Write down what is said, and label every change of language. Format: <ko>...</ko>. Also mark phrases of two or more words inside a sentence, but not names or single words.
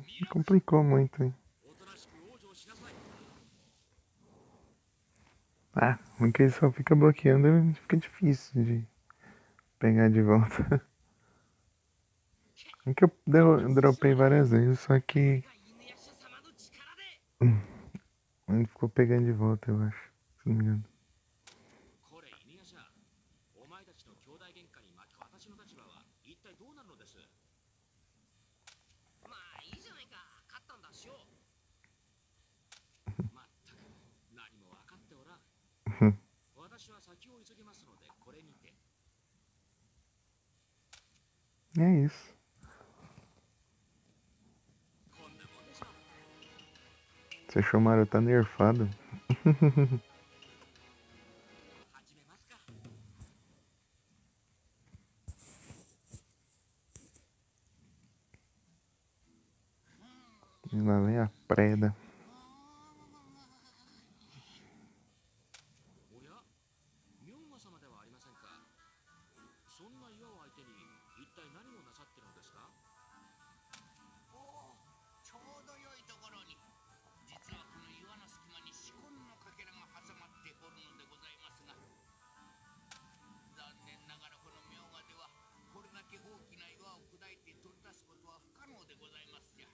<pt>Complicou muito, hein. Ah, porque ele só fica bloqueando, fica difícil de pegar de volta. É que eu dropei várias vezes, só que</pt> <ja>犬夜叉様の力で</ja> <pt>ele ficou pegando de volta, eu acho. Se não me engano.</pt> <ja>これ犬夜叉お前たちの兄弟喧嘩に巻き私の立場は一体どうなるのですまあいいじゃないか勝ったんだしようまったく何も分かっておらん私は先を急ぎますのでこれにて</ja> <pt>E é isso.</pt> <ja>こんなもんでしょ</ja> <pt>Você achou o Mario tá nerfado?</pt> <ja>始めますか</ja> <pt>E lá vem a preda.</pt> <ja>おや明賀様ではありませんかそんな岩を相手に一体何をなさってるのですかおお、ちょうど良いところに。実はこの岩の隙間に四魂のかけらが挟まっておるのでございますが、残念ながらこの明賀ではこれだけ大きな岩を砕いて取り出すことは不可能でございますじゃ。</ja>